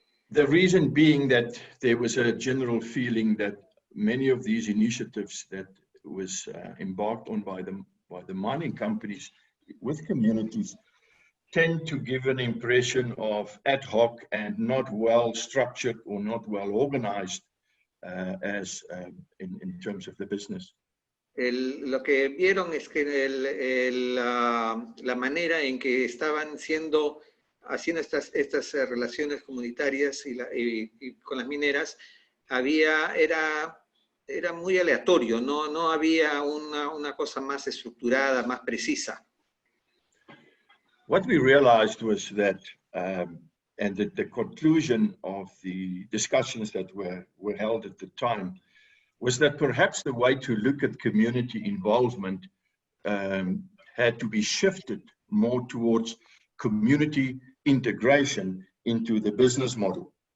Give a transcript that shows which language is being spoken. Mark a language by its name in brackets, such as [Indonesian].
[English] The reason being that there was a general feeling that many of these initiatives that was embarked on by the mining companies with communities tend to give an impression of ad hoc and not well structured or not well organized as in terms of the business. [Spanish] Lo que vieron es que la manera en que estaban haciendo estas relaciones comunitarias y con las mineras era muy aleatorio, no había una cosa más estructurada, más precisa. [English] What we realized was that, and the conclusion of the discussions that were held at the time, was that perhaps the way to look at community involvement had to be shifted more towards community integration into the business model.